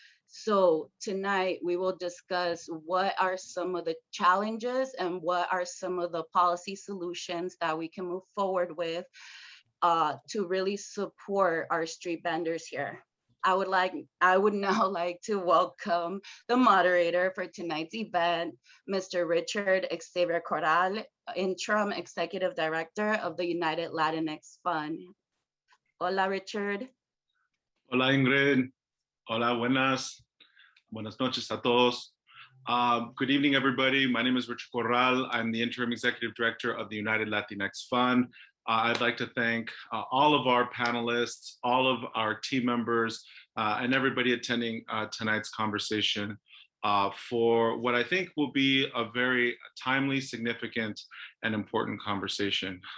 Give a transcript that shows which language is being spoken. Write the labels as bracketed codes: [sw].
[en] So tonight we will discuss what are some of the challenges and what are some of the policy solutions that we can move forward with to really support our street vendors here. I would now like to welcome the moderator for tonight's event, Mr. Richard Xavier Corral, Interim Executive Director of the United Latinx Fund. [es] Hola, Richard. Hola, Ingrid. Hola, buenas noches a todos. [en] Good evening, everybody. My name is Richard Corral. I'm the Interim Executive Director of the United Latinx Fund. I'd like to thank all of our panelists, all of our team members, and everybody attending tonight's conversation for what I think will be a very timely, significant, and important conversation.